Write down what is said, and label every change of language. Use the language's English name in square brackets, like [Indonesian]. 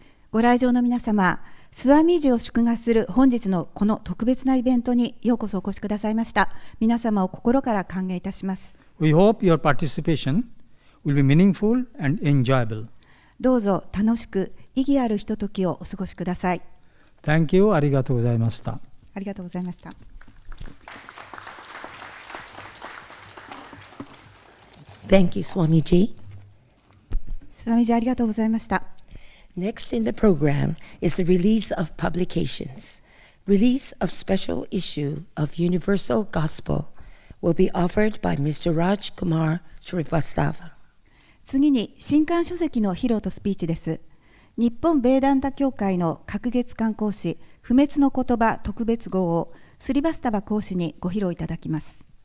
[Japanese] ご来場の皆様、スワミージを祝賀する本日のこの特別なイベントにようこそお越しくださいました。皆様を心から歓迎いたします。 [English] We hope your participation will be meaningful and enjoyable. [Japanese] どうぞ楽しく意義あるひとときをお過ごしください。 [English] Thank you. [Japanese] ありがとうございました。ありがとうございました。 [English] Thank you, Swamiji. [Japanese] スワミージありがとうございました。 [English] Next in the program is the release of publications. Release of special issue of Universal Gospel will be offered by Mr. Raj Kumar Srivastava. [Japanese] 次に新刊書籍の披露とスピーチです。日本ベーダンタ協会の隔月刊講師不滅の言葉特別号をスリバスタバ講師にご披露いただきます。